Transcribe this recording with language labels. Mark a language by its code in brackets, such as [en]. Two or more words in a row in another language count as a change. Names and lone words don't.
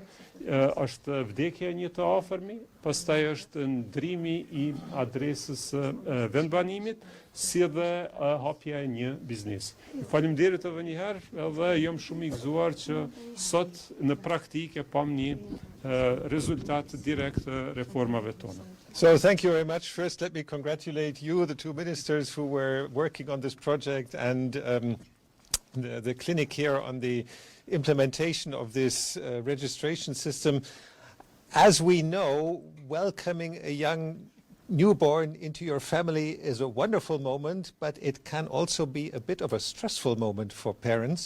[sq] Është vdekja e një të afërmi, pastaj është ndrimi i adresës vendbanimit, si edhe hapja e një biznesi. Faleminderit edhe një herë, edhe jam shumë i gëzuar që sot në praktikë pam një rezultat direkt të reformave tona. [en] So thank you very much. First, let me congratulate you, the 2 ministers who were working on this project, and the clinic here on the implementation of this registration system. As we know, welcoming a young newborn into your family is a wonderful moment, but it can also be a bit of a stressful moment for parents.